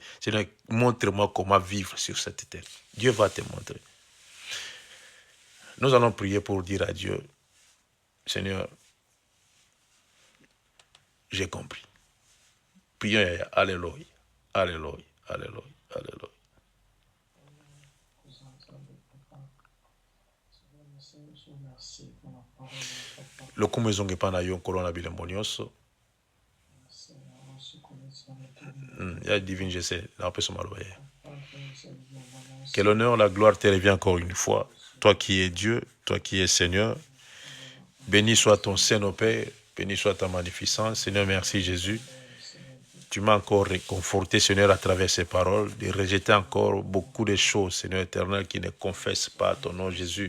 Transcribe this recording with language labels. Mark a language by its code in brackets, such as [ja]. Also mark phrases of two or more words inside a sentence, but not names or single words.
[fr] Seigneur, montre-moi comment vivre sur cette terre. Dieu va te montrer. Nous allons prier pour dire à Dieu, Seigneur, j'ai compris. Prions, Alléluia, Alléluia, Alléluia, Alléluia. [ln] Lokumu ezongepa na yo nkolo na bilembo nyonso. [fr] Ya divine, je sais. Que l'honneur, la gloire te revient encore une fois. Toi qui es Dieu, toi qui es Seigneur. Béni soit ton Saint, Père. Béni soit ta magnificence. Seigneur, merci Jésus. Tu m'as encore réconforté, Seigneur, à travers ces paroles, de rejeter encore beaucoup de choses, Seigneur éternel, qui ne confessent pas ton nom, Jésus.